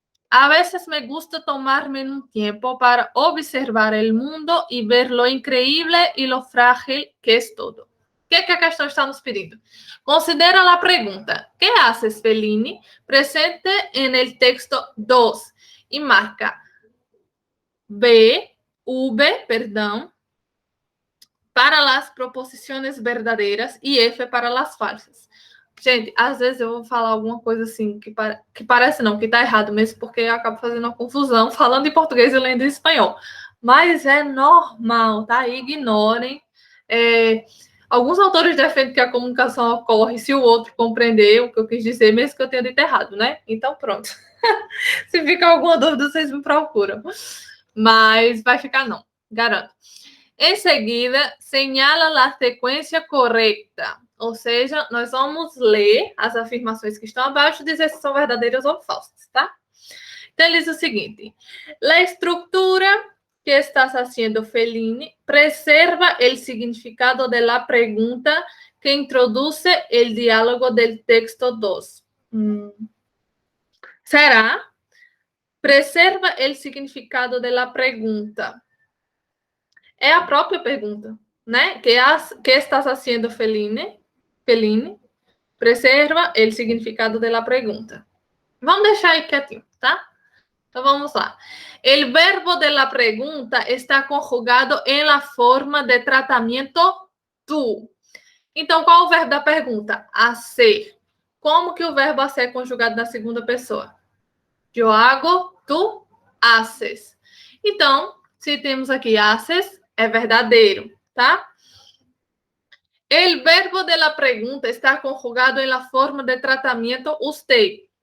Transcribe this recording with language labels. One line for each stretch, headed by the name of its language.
Spanish: A veces me gusta tomarme un tiempo para observar el mundo y ver lo increíble y lo frágil que es todo.
Portuguese: O que a questão está nos pedindo? Considera a pergunta.
Spanish: ¿Qué haces, Feline? Presente en el texto 2 y marca V,
Portuguese: para as proposições verdadeiras e F para as falsas. Gente, às vezes eu vou falar alguma coisa assim que parece não, que tá errado mesmo, porque eu acabo fazendo uma confusão falando em português e lendo em espanhol. Mas é normal, tá? Ignorem. Alguns autores defendem que a comunicação ocorre se o outro compreender o que eu quis dizer, mesmo que eu tenha dito errado, né? Então, pronto. Se ficar alguma dúvida, vocês me procuram. Mas vai ficar não, garanto. Em seguida, señala a sequência correta. Ou seja, nós vamos ler as afirmações que estão abaixo e dizer se são verdadeiras ou falsas, tá? Então, ele diz o seguinte.
Spanish: La estructura que estás haciendo, Feline, preserva el significado de la pregunta que introduce el diálogo del texto 2. Será? Preserva el significado de la pregunta.
Portuguese: É a própria pergunta, né?
Spanish: Que estás haciendo, Feline?
Portuguese: Feline, preserva o significado da pergunta. Vamos deixar aí quietinho, tá? Então vamos lá. O verbo de la pergunta está conjugado em la forma de tratamento tu. Então, qual é o verbo da pergunta? Hacer. Como que o verbo hacer é conjugado na segunda pessoa? Eu hago, tu haces. Então, se temos aqui haces, é verdadeiro, tá?
Spanish: El verbo de la pregunta está conjugado en la forma de tratamento usted.